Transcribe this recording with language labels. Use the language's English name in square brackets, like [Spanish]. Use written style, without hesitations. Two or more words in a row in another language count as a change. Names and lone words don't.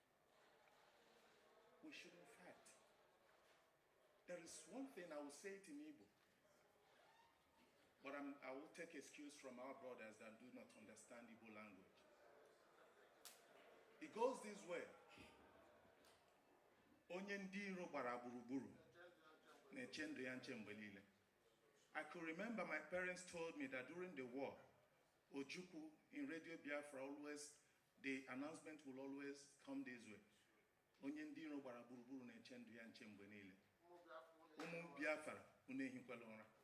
[English] We shouldn't fight. There is one thing, I will say it in Igbo, but I will take excuse from our brothers that do not understand Igbo language. It goes this way. [Igbo] Onye ndị iro gbara gburugburu na-eche ndụ ya nche mgbe niile. [English] I could remember my parents told me that during the war, Ojukwu in Radio Biafra always, the announcement will always come this way. [Igbo] onye ndị iro gbara gburugburu na-eche ndụ ya nche mgbe niile. Ụmụ Biafra, unu ehikwala ụra.